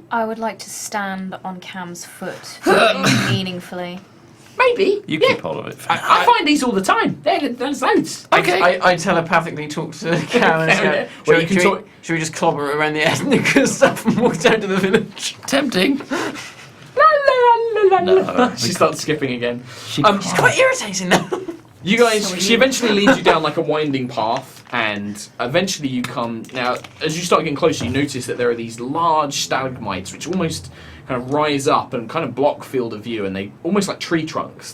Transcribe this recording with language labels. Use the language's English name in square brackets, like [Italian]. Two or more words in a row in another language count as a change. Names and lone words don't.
[English] I would like to stand on Cam's foot meaningfully. Maybe. You yeah. keep hold of it. I find these all the time. There's loads. Okay. I telepathically talk to Karen and Yeah. go, Well, you can talk- should we just clobber her around the head and and stuff and walk down to the village? Tempting. La, la, la, la, No, la. we She starts skipping again. She She's quite irritating now. You guys, So are she you. eventually leads you down like a winding path, and eventually you come. Now, as you start getting closer, you notice that there are these large stalagmites which almost kind of rise up and kind of block field of view, and they almost like tree trunks.